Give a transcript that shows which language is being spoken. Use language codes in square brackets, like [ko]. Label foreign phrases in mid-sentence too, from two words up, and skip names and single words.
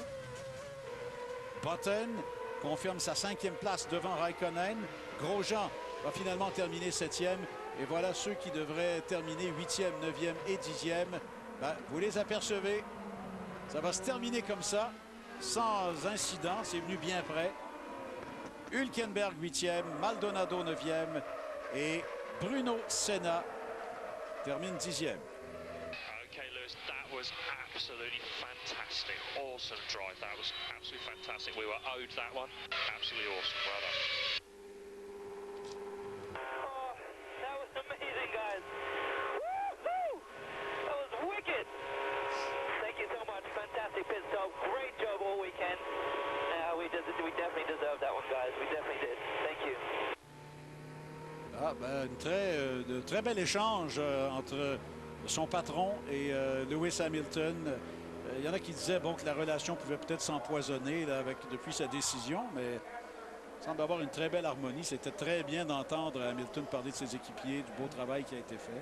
[fr] Button confirme sa 5e place devant Raikkonen. Grosjean va finalement terminer 7e. Et voilà ceux qui devraient terminer 8e, 9e et 10e. Ben, vous les apercevez. Ça va se terminer comme ça, sans incident. C'est venu bien près. Hülkenberg 8e, Maldonado 9e et Bruno Senna termine 10e. [en] Okay, Lewis, that was absolutely fantastic. Awesome drive. That was absolutely fantastic. We were owed that one. Absolutely awesome. Well done. Oh, that was amazing, guys. Woo-hoo! That was wicked. Thank you so much. Fantastic pit stop. Great job all weekend. We definitely deserved that one, guys. We definitely did. Thank you. [fr] Ah, ben, de très bel échange entre son patron et Lewis Hamilton. Il y en a qui disaient bon, que la relation pouvait peut-être s'empoisonner depuis sa décision, mais il semble avoir une très belle harmonie. C'était très bien d'entendre Hamilton parler de ses équipiers, du beau travail qui a été fait.